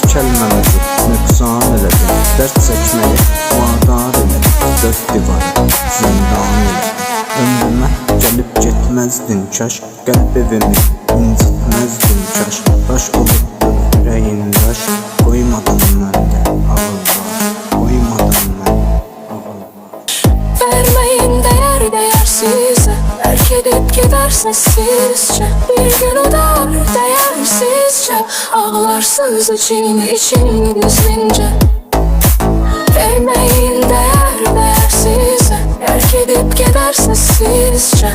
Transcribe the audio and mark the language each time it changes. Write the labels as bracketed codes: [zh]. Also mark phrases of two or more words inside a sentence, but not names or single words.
[az] kəlməmizi nöqsan elədin, dərd çəkməyə vadar elədin, dörd divarı zindan elədin. Ömrümə gəlib getməzdin kaş, qəlb evimi incitməzdin kaş. Daş olubdur ürəyin daş, qoymadın məndə ağıl baş, qoymadın məndə ağıl baş. [tr] Vermeyin değersizce, terk edip gider sessizce. Bir gün öder değersizce, ağlarsız için gizlince. Vermeyin değersizce, terk edip gider sessizce.